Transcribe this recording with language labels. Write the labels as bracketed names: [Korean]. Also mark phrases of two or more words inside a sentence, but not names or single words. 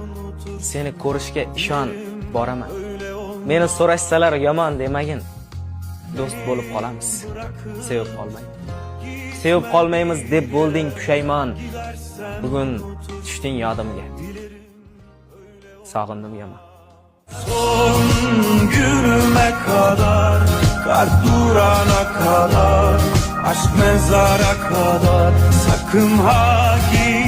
[Uzbek] Seni ko'rishga ishon, boraman. Meni so'rashsalar yomon demagin. Do'st bo'lib qolamiz, sevib qolmagin. Sevib qolmaymiz deb bo'lding pushaymon. Bugun tushding yodimga. Sog'indim yomon. [Turkish] Son günüme kadar, kalp durana kadar, aşk mezara kadar, sakın ha